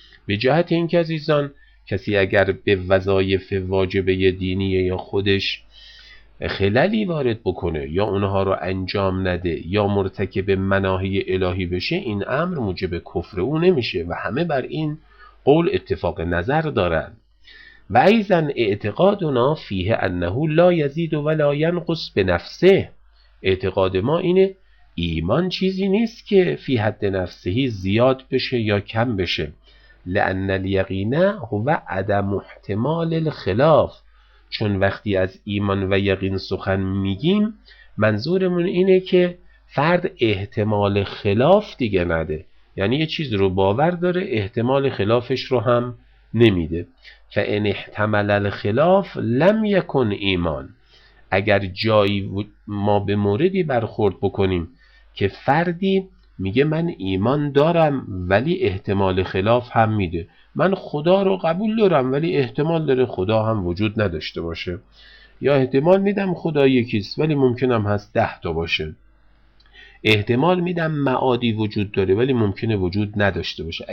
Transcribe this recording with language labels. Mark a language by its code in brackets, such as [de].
[fa] به جهت اینکه عزیزان کسی اگر به وظایف واجبه دینی یا خودش خللی وارد بکنه یا اونها رو انجام نده یا مرتکب مناهی الهی بشه، این امر موجب کفر او نمیشه و همه بر این قول اتفاق نظر دارن. [ar] و ایضا اعتقادنا فیه انه لا یزید ولا ینقص بنفسه. [fa] اعتقاد ما اینه ایمان چیزی نیست که فی حد نفسه زیاد بشه یا کم بشه. [ar] لأن الیقین هو عدم احتمال الخلاف. [fa] چون وقتی از ایمان و یقین سخن میگیم منظورمون اینه که فرد احتمال خلاف دیگه نده، یعنی یه چیز رو باور داره احتمال خلافش رو هم نمیده. [ar] فان احتمل الخلاف لم یکن ایمان. [fa] اگر جایی ما به موردی برخورد بکنیم که فردی میگه من ایمان دارم ولی احتمال خلاف هم میده، من خدا رو قبول دارم ولی احتمال داره خدا هم وجود نداشته باشه، یا احتمال میدم خدا یکیست ولی ممکنم هست 10 تا باشه، احتمال میدم معادی وجود داره ولی ممکنه وجود نداشته باشه.